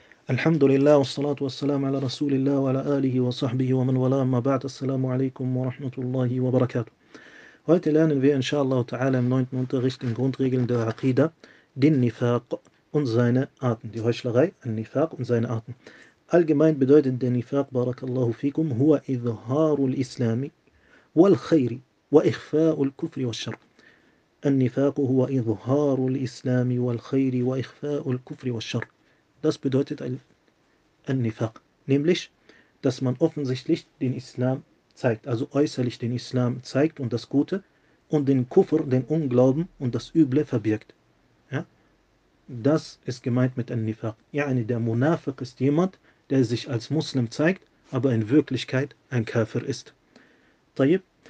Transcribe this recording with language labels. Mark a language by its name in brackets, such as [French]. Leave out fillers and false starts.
[Arabic] الحمد لله والصلاة والسلام على رسول الله وعلى آله وصحبه ومن والاه. ما بعد، السلام عليكم ورحمة الله وبركاته. [German] Heute lernen wir inshallah ta'ala im neunten Unterricht den Grundregeln der Aqida, den Nifaq und seine Arten, die Heuchlerei, den Nifaq und seine Arten. Allgemein bedeutet der Nifaq, [Arabic] barakallahu fikum, huwa idhharu al-islami wal-khayri wa ikhfa'u al-kufri wal-shar. النفاق هو إظهار الإسلام والخير وإخفاء الكفر والشر. [German] Das bedeutet النفاق. Nämlich, dass man offensichtlich den Islam zeigt, also äußerlich den Islam zeigt und das Gute, und den Kufr, den Unglauben und das Üble verbirgt. Ja? Das ist gemeint mit النفاق. يعني der Munafiq ist jemand, der sich als Muslim zeigt, aber in Wirklichkeit ein Kafir ist. طيب.